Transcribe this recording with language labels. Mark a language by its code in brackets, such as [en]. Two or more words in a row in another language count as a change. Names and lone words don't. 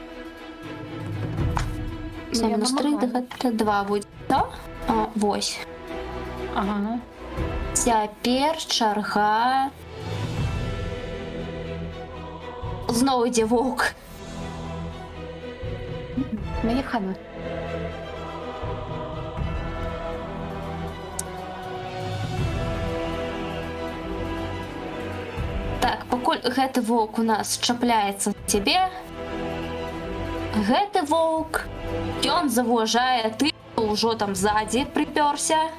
[uk] Ну, я Мінус 3, намагаюсь. це 2 буде. Да? Ось. Ага. Тепер черга. Знову йде вовк. [be] Мяне хана. Так, пакуль гэты воўк у нас чапляецца за цябе, гэты воўк, ён заважае, ты ўжо там ззаді прыпёрся.